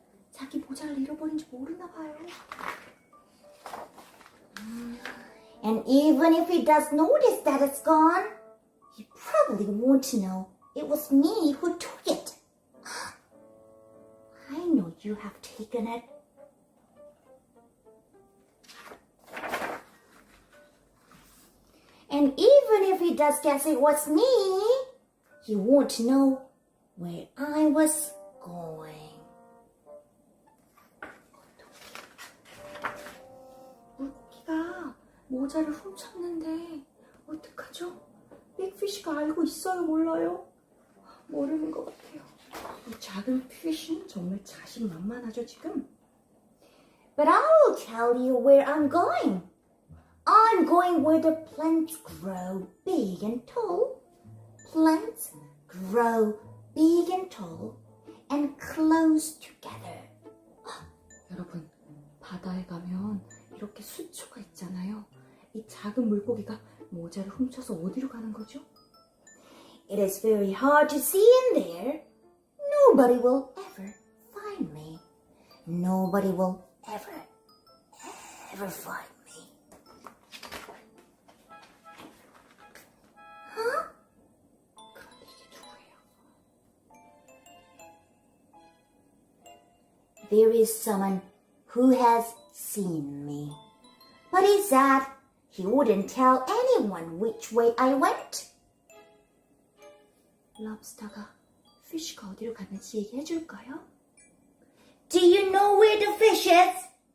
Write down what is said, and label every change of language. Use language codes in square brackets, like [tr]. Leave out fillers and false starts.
[ko] 자기 모자를 잃어버린지 모르나 봐요. [en] And even if he does notice that it's gone, he probably won't know it was me who took it. I know you have taken it. And even if he does guess it was me, he won't know where I was going. [ko] 물고기가 모자를 훔쳤는데 어떡하죠? 빅피쉬가 알고 있어요? 몰라요? 모르는 것 같아요. 이 작은 피쉬는 정말 자신만만하죠 지금? [en] But I'll tell you where I'm going. I'm going where the plants grow big and tall. Plants grow big and tall and close together. [ko] 여러분, 바다에 가면 이렇게 수초가 있잖아요. 이 작은 물고기가 모자를 훔쳐서 어디로 가는 거죠? [en] It is very hard to see in there. Nobody will ever find me. Nobody will ever find me. [ko] Huh? 그런데 이게 누구예요? [en] There is someone who has seen me. But he said he wouldn't tell anyone which way I went. [ko] 럽스터가 피쉬가 어디로 갔는지 얘기해 줄까요? [en] Do you know where the fish is?